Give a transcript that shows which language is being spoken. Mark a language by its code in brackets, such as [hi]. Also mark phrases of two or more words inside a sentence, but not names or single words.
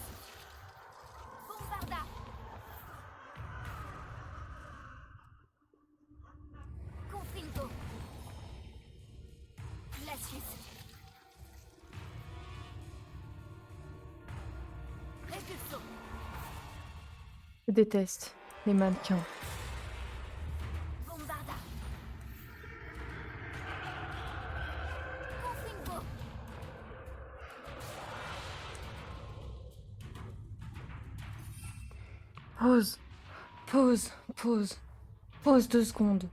[fr] Bombarda. Confringo. Glacius. Répulsor. Je déteste les mannequins. Bombarda. Confringo. Pause. Pause. Pause. Pause 2 secondes.